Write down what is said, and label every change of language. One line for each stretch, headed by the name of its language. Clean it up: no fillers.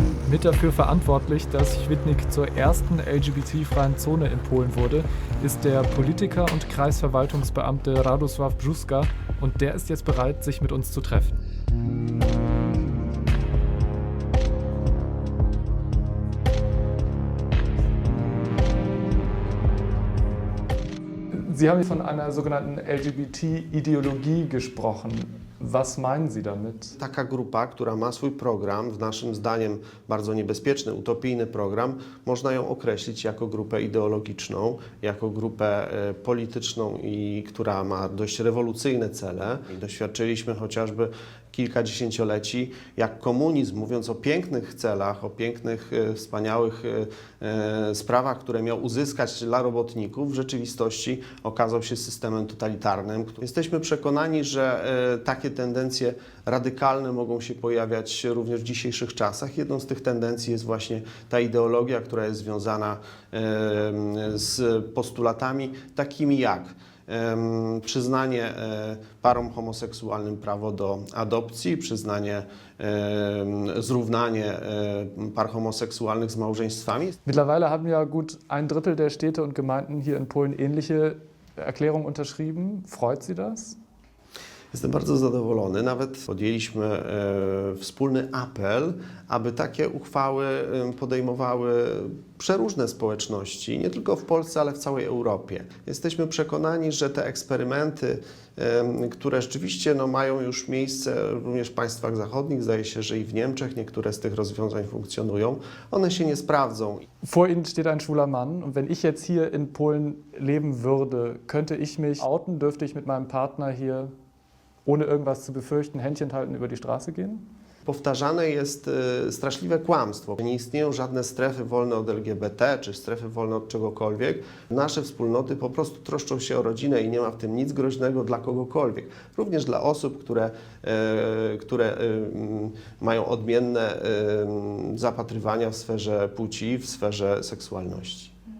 German: Mit dafür verantwortlich, dass Świdnik zur ersten LGBT-freien Zone in Polen wurde, ist der Politiker und Kreisverwaltungsbeamte Radosław Brzuska und der ist jetzt bereit, sich mit uns zu treffen. Sie haben von einer sogenannten LGBT-Ideologie gesprochen. Was meinen Sie damit?
Polish: Taka grupa, która ma swój program, w naszym zdaniem bardzo niebezpieczny, utopijny program, można ją określić jako grupę ideologiczną, jako grupę polityczną i która ma dość rewolucyjne cele. I doświadczyliśmy chociażby kilka dziesięcioleci, jak komunizm, mówiąc o pięknych celach, o pięknych, wspaniałych sprawach, które miał uzyskać dla robotników, w rzeczywistości okazał się systemem totalitarnym. Jesteśmy przekonani, że takie tendencje radykalne mogą się pojawiać również w dzisiejszych czasach. Jedną z tych tendencji jest właśnie ta ideologia, która jest związana z postulatami takimi jak przyznanie parom homoseksualnym prawo do adopcji, przyznanie, zrównanie par homoseksualnych z małżeństwami.
German: Mittlerweile haben ja gut 1/3 der Städte und Gemeinden hier in Polen ähnliche Erklärungen unterschrieben. Freut Sie das?
Polish: Jestem bardzo zadowolony. Nawet podjęliśmy wspólny apel, aby takie uchwały podejmowały przeróżne społeczności, nie tylko w Polsce, ale w całej Europie. Jesteśmy przekonani, że te eksperymenty, które rzeczywiście mają już miejsce również w państwach zachodnich, zdaje się, że i w Niemczech niektóre z tych rozwiązań funkcjonują, one się nie sprawdzą.
German: Vor Ihnen steht ein schwuler Mann und wenn ich jetzt hier in Polen leben würde, könnte ich mich outen, dürfte ich mit meinem Partner hier ohne irgendwas zu befürchten, Händchen halten, über die Straße gehen?
Polish: Powtarzane jest straszliwe kłamstwo. Nie istnieją żadne strefy wolne od LGBT czy strefy wolne od czegokolwiek. Nasze wspólnoty po prostu troszczą się o rodzinę i nie ma w tym nic groźnego dla kogokolwiek. Również dla osób, które mają odmienne zapatrywania w sferze płci, w sferze seksualności.